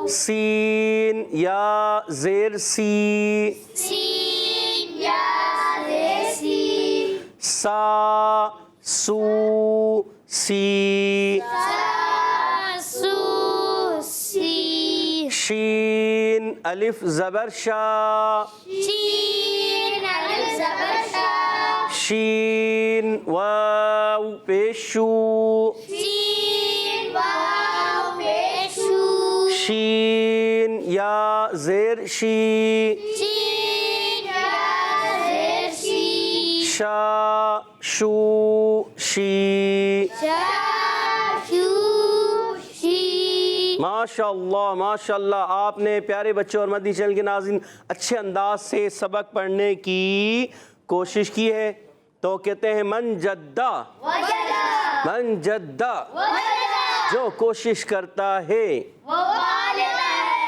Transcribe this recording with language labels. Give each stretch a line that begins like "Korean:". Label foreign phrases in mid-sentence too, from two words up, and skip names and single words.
Urdu: سین یا زیر سی سین یا زیر سی سا سو سی سا سو سی شین الف زبر شا شین الف زبر شا شین واو پیش شو شین واو پیش شو شین یا زیر شی شین یا زیر شی شا شو شی شا شو شی ماشاء اللہ آپ نے پیارے بچوں اور مدنی چینل کے ناظرین اچھے انداز سے سبق پڑھنے کی کوشش کی ہے تو کہتے ہیں
Arabic: من جدہ وجدہ من جدہ وجدہ
Urdu: جو کوشش کرتا ہے وہ والدہ ہے